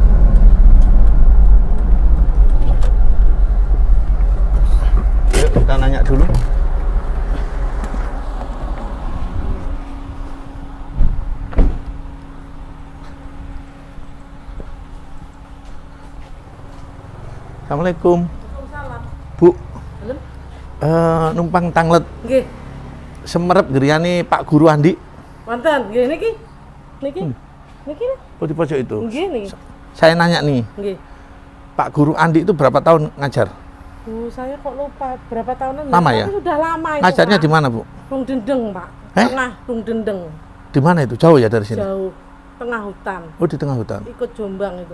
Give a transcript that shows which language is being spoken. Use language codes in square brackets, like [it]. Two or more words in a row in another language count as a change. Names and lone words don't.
[id] Yuk kita nanya dulu. Assalamualaikum. [jv] Bu. Numpang tanglet. Nggih. Semerep geriane Pak Guru Andi. Wonten, nggih niki. Niki. Niki. [id] Oh, di pojok itu. [jv] Nggih niki. [id] Saya nanya nih. [jv] Nggih. [id] Pak Guru Andi itu berapa tahun ngajar? Saya kok lupa berapa tahunan. Lama ya? Sudah lama itu. Ngajarnya di mana, Bu? Tung Dendeng, Pak. Tengah Tung Dendeng. Di mana itu? Jauh ya dari sini? Jauh. Tengah hutan. Oh, di tengah hutan. Ikut Jombang itu.